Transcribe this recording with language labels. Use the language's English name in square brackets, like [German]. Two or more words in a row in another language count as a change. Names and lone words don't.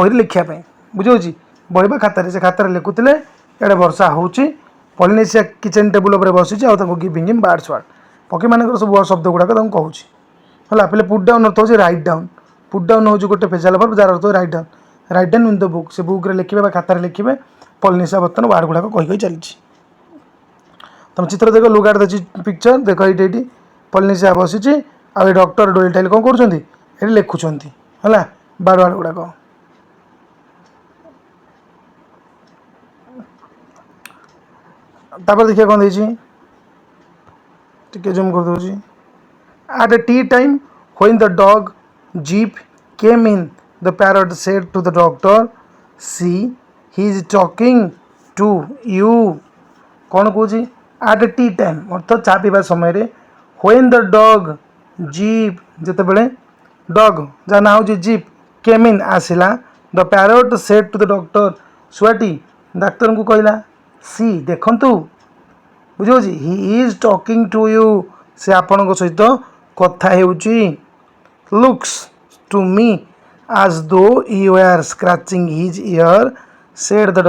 [Odia] ବହିରେ ଲେଖିବା ପାଇଁ ବୁଝାଉଛି ବହି ବା ଖାତାରେ ସେ ଖାତାରେ ଲେଖୁଥିଲେ ଇଆଡ଼େ ବର୍ଷା ହେଉଛି ପଲିନେସିଆ [English] kitchen table [Odia] ଉପରେ ବସିଛି ଆଉ ତାଙ୍କୁ [English] giving him birds word [Odia] ପକ୍ଷୀମାନଙ୍କର ସବୁ ଶବ୍ଦ ଗୁଡ଼ାକ ତାଙ୍କୁ କହୁଛି ହେଲା ପିଲେ [English] put down [Odia] ଅର୍ଥ ହେଉଛି [English] write down put down [Odia] ହେଉଛି ଗୋଟେ [English] phrasal verb [Odia] ଯାହାର ଅର୍ଥ [English] write down in the book [Odia] ସେ ବୁକ୍ରେ ଲେଖିବେ ବା ଖାତାରେ ଲେଖିବେ ପଲିନେସିଆ ବର୍ତ୍ତମାନ ୱାର୍ଡ଼ ଗୁଡ଼ାକ କହି ଚାଲିଛି ତୁମେ ଚିତ୍ର ଦେଖ [English] look at the picture [Odia] ଦେଖ ଏଇଠି ପଲିନେସିଆ ବସିଛି ଆଉ ଏ ଡକ୍ଟର ଡୋଲିଟାଇଲ୍ କ'ଣ କରୁଛନ୍ତି ଏଠି ଲେଖୁଛନ୍ତି ହେଲା ବାର୍ଡ଼ ଗୁଡ଼ାକ ତାପରେ ଦେଖିବା କ'ଣ ଦେଇଛି ଟିକେ ଜୁମ୍ କରିଦେଉଛି [English] at a tea time when the dog jeep came in the parrot said to the doctor see he is talking to you [Odia] କ'ଣ କହୁଛି [English] at a tea time [Odia] ଅର୍ଥ ଚା ପିଇବା ସମୟରେ [English] when the dog jeep [Odia] ଯେତେବେଳେ ଡଗ୍ ଯାହା ନାଁ ହେଉଛି ଜିପ୍ [English] came in [Odia] ଆସିଲା [English] the parrot said to the doctor [Odia] ଶୁଆଟି ଡାକ୍ତରଙ୍କୁ କହିଲା ସି ଦେଖନ୍ତୁ ବୁଝିହେଉଛି ହି [English] is talking to you [Odia] ସେ ଆପଣଙ୍କ ସହିତ କଥା ହେଉଛି [English] looks to me as though you are scratching his ear said the